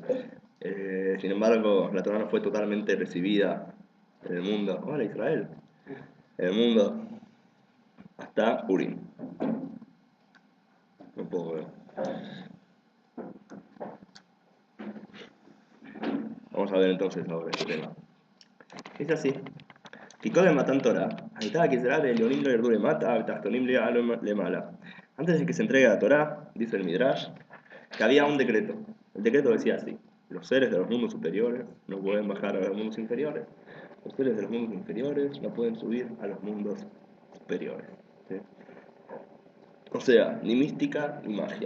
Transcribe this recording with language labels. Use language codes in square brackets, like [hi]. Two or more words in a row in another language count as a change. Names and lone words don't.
[es] Sin embargo, la Torah no fue totalmente recibida en el mundo. Hola Israel. En el mundo hasta Purim. No puedo ver. Vamos a ver entonces ahora este tema. Es así. [he] כי קודם מתן תורה, הייתה הגזרה לעליונים לא ירדו למטה ותחתונים יעלו למעלה. [es] Antes de que se entregue la Torá, dice el Midrash, que había un decreto. El decreto decía así: los seres de los mundos superiores no pueden bajar a los mundos inferiores. Los seres de los mundos inferiores no pueden subir a los mundos superiores. ¿Sí? O sea, ni mística ni magia.